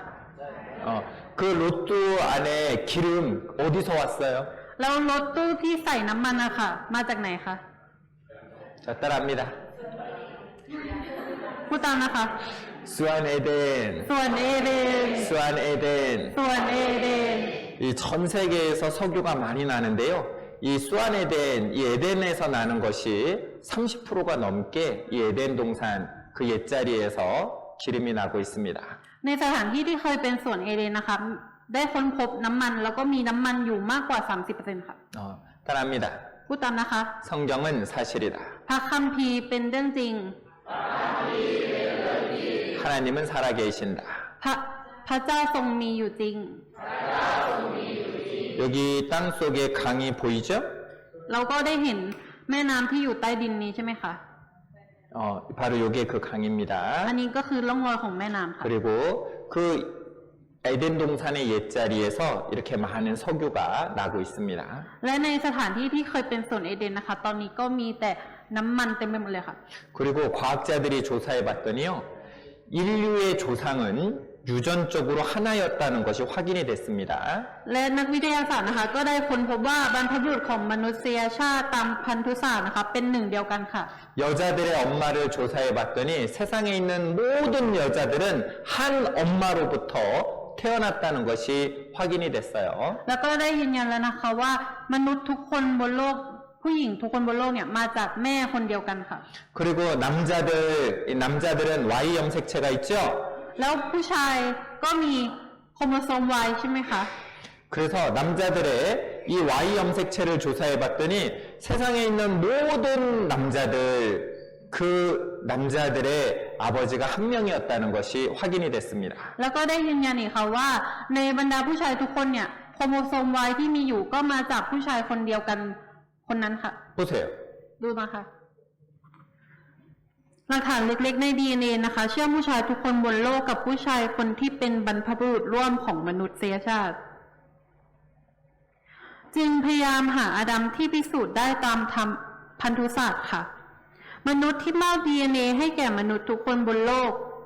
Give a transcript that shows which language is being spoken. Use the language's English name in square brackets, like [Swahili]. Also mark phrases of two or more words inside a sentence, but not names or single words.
[Korean] 그 로또 안에 기름 어디서 왔어요? [Thai] แล้วรถตู้ที่ใส่น้ำมันอะค่ะ มาจากไหนคะ [Korean] 자, 따라합니다. [Thai] พูดตามนะคะ สวนเอเดน, ส่วนเอเดน สวนเอเดน. ส่วนเอเดน [Korean] 이 전 세계에서 석유가 많이 나는데요. 이 [Thai] สวนเอเดน, [Korean] 이 에덴에서 나는 것이 30%가 넘게 이 에덴 동산 그 옛자리에서 기름이 나고 있습니다. [Thai] ในสถานที่ที่เคยเป็นสวนเอเดนนะคะ ได้ค้นพบน้ำมันแล้วก็มีน้ำมันอยู่มากกว่า 30% ค่ะ [Korean] 따라합니다. [Thai] พูดตามนะคะ [Korean] 성경은 사실이다. [Thai] พระคัมภีร์เป็นเรื่องจริง [Korean] 하나님은 살아계신다. [Thai] พระเจ้าทรงมีอยู่จริง [Korean] 여기 땅 속에 강이 보이죠? [Thai] เราก็ได้เห็นแม่น้ำที่อยู่ใต้ดินนี้ใช่ไหมคะ [Korean] 바로 요게 그 [Thai] อัน [Korean] 강입니다. [Thai] นี้ก็คือร่องรอยของแม่น้ำค่ะ [Korean] 그리고 그 에덴 동산의 옛자리에서 이렇게 많은 석유가 나고 있습니다. [Thai] และในสถานที่ที่เคยเป็นสวนเอเดนนะคะ ตอนนี้ก็มีแต่น้ำมันเต็มไปหมดเลยค่ะ [Korean] 그리고 과학자들이 조사해 봤더니요. 인류의 조상은 유전적으로 하나였다는 것이 확인이 됐습니다. [Thai] และนักวิทยาศาสตร์นะคะ ก็ได้ค้นพบว่าบรรพบุรุษของมนุษยชาติตามพันธุศาสตร์นะคะ เป็นหนึ่งเดียวกันค่ะ [Korean] 여자들의 엄마를 조사해 봤더니 세상에 있는 모든 여자들은 한 엄마로부터 태어났다는 것이 확인이 됐어요. [Thai] แล้วก็ได้ยืนยันแล้วนะคะว่ามนุษย์ทุกคนบนโลกผู้หญิงทุกคนบนโลกเนี่ยมาจากแม่คนเดียวกันค่ะ [Korean] 그리고 남자들은 Y 염색체가 있죠? [Thai] แล้วผู้ชายก็มีโครโมโซม Y ใช่ไหมคะ [Korean] 그래서 남자들의 이 Y 염색체를 조사해 봤더니 세상에 있는 모든 남자들 그 남자들의 아버지가 한 명이었다는 것이 확인이 됐습니다. [Thai] แล้วก็ได้ยืนยันอีกค่ะว่าในบรรดาผู้ชายทุกคนเนี่ยโครโมโซม Y ที่มีอยู่ก็มาจากผู้ชายคนเดียวกันคนนั้นค่ะ [Korean] 보세요. [Thai] ดูนะคะหลักฐานเล็กๆใน DNA นะคะเชื่อมผู้ชายทุกคนบนโลกกับผู้ชายคนที่เป็นบรรพบุรุษร่วมของมนุษยชาติ จึงพยายามหาอาดัมที่พิสูจน์ได้ตามธรรมพันธุศาสตร์ค่ะ มนุษย์ที่มอบ DNA ให้แก่มนุษย์ทุกคนบนโลก